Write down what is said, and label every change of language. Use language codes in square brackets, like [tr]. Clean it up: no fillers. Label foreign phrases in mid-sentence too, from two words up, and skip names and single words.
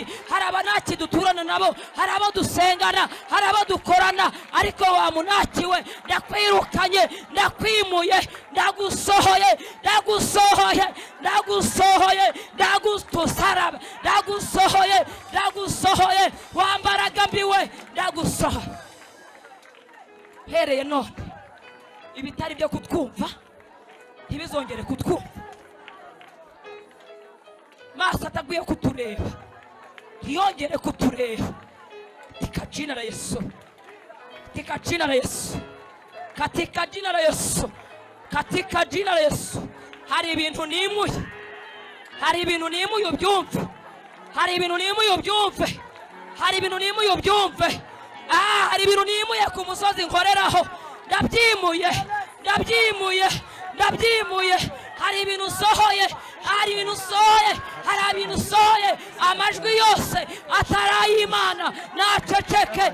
[rw] Hari abanaki duturana nabo, hari abo dusengana, hari abo dukorana, ariko wa munakiwe, ndakwirukanye, ndakwimuye, ndagusohoye, ndagusohoye, wambaraga mbiwe, ndagusohoye. Hereye none ibitari byo kutwumva ntibizongere kutwumva. Maso ataguye kutureba ntiyongere kutureba. [sw] Katika jina la Yesu, katika jina la Yesu, katika jina la Yesu, katika jina la Yesu. [rw] Hari ibintu nimuye, hari ibintu nimuye ubyumve, hari ibintu nimuye ubyumve, hari ibintu nimuye ubyumve. Hari ibintu nimuye ku musozi nkoreraho, ndabyimuye. Hari ibintu usohoye, amajwi yose atarayimana naceceke.